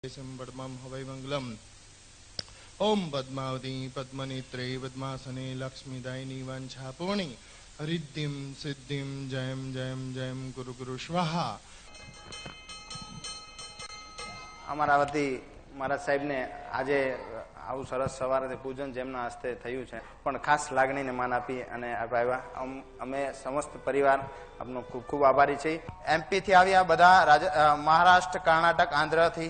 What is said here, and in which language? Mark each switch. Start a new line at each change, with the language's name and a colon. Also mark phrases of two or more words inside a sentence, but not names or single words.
Sanskrit: पद्मं हवै मंगलम। ओम पद्मावती पद्मनेत्रे पद्मासने लक्ष्मीदायिनी वांछापूर्णी हरिद्धिं सिद्धिं जयम जयम जयम गुरु गुरु स्वाहा।
Gujarati: અમારા વતી મહારાજ સાહેબને આજે આવું સરસ સવારે પૂજન જેમના હસ્તે થયું છે, પણ ખાસ લાગણીને માન આપી અને આવ્યા. અમે સમસ્ત પરિવાર આપનો ખૂબ ખૂબ આભારી છીએ. એમપીથી આવ્યા બધા, મહારાષ્ટ્ર, કર્ણાટક, આંધ્રથી.